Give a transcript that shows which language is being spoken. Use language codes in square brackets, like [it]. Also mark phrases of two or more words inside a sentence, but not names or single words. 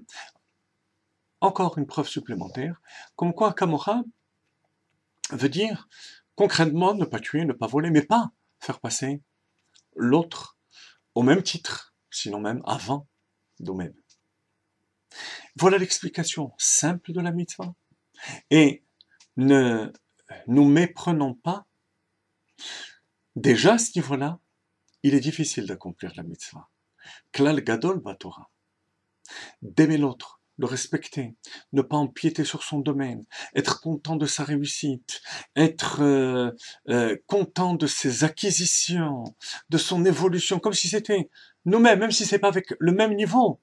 [fr] Encore une preuve supplémentaire, comme quoi kamocha veut dire concrètement ne pas tuer, ne pas voler, mais pas faire passer l'autre au même titre, sinon même avant nous-mêmes. Voilà l'explication simple de la mitzvah. Et ne nous méprenons pas. Déjà à ce niveau-là, il est difficile d'accomplir la mitzvah. [he] כלל גדול בתורה. [fr] D'aimer l'autre, le respecter, ne pas empiéter sur son domaine, être content de sa réussite, être content de ses acquisitions, de son évolution, comme si c'était nous-mêmes, même si c'est pas avec le même niveau.